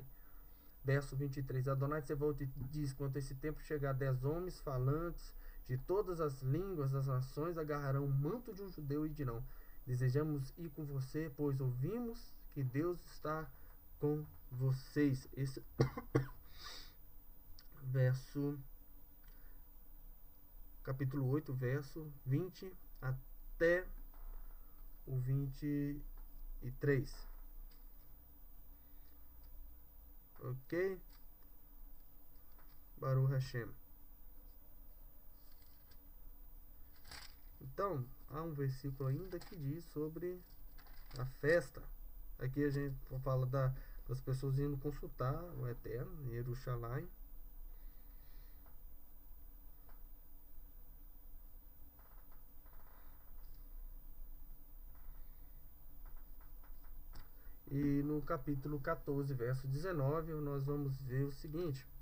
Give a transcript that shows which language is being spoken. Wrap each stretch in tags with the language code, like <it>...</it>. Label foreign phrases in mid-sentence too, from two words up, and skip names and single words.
<pt>Verso 23, Adonai Tsevaot diz: quando esse tempo chegar, 10 homens falantes de todas as línguas das nações agarrarão o manto de um judeu e dirão: desejamos ir com você, pois ouvimos que Deus está com vocês. Esse verso, capítulo 8, verso 20 até o 23. Ok?</pt> <he>ברוך השם.</he> <pt>Então, há um versículo ainda que diz sobre a festa. Aqui a gente fala das pessoas indo consultar o Eterno em Jerusalém. E no capítulo 14, verso 19, nós vamos ver o seguinte.</pt>